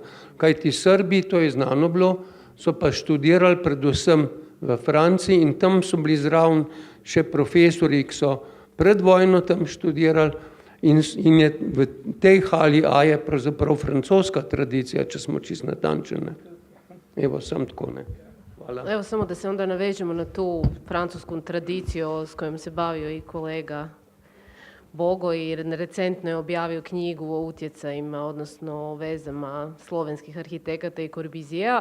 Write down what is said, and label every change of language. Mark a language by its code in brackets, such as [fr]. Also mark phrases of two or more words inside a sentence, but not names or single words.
[sl] Kajti Srbi, to je znano bilo, so pa študirali predvsem v Franciji in tam so bili zraven še profesori, ki so pred vojno tam študirali in je v tej hali A je pravzaprav francoska tradicija, če smo čisto natančeni. Evo, sam tako, ne. Hvala. [hr] Evo, samo da se onda navežemo na tu francusku tradiciju s kojom se bavio i kolega Bogo i recentno je objavio knjigu o utjecajima, odnosno o vezama slovenskih arhitekata i Corbusiera.